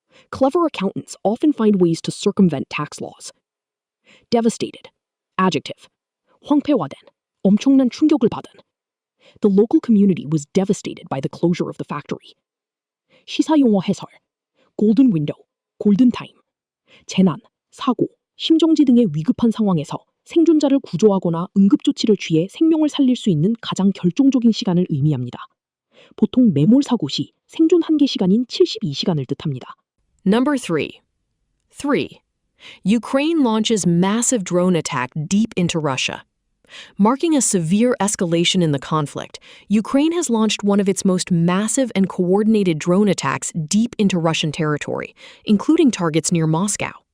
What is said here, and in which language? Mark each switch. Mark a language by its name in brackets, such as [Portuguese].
[English] Clever accountants often find ways to circumvent tax laws. Devastated. Adjective. [Korean] 황폐화된. 엄청난 충격을 받은. [English] The local community was devastated by the closure of the factory. [Korean] 시사용어 해설. [English] Golden window, golden time. [Korean] 재난, 사고, 심정지 등의 위급한 상황에서 생존자를 구조하거나 응급조치를 취해 생명을 살릴 수 있는 가장 결정적인 시간을 의미합니다. 보통 매몰 사고 시 생존 한계 시간인 72시간을 뜻합니다. [English] Number 3. Ukraine launches massive drone attack deep into Russia. Marking a severe escalation in the conflict, Ukraine has launched one of its most massive and coordinated drone attacks deep into Russian territory, including targets near Moscow.